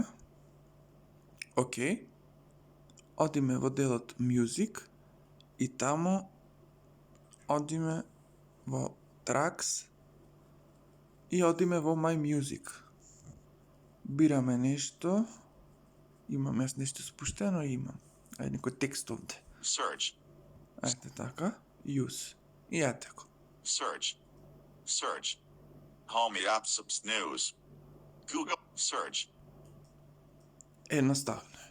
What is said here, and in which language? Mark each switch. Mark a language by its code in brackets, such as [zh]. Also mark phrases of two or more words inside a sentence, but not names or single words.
[mk] Океј. Одиме во делот Music и таму одиме во Tracks и одиме во My Music. Бираме нешто. Имам јас нешто спуштено, имам. Ајде некој текст овде. Search. Ајде така. Use. И ете го. [en] Search. Search. Home apps news. [mk] Google. Search. Едноставно.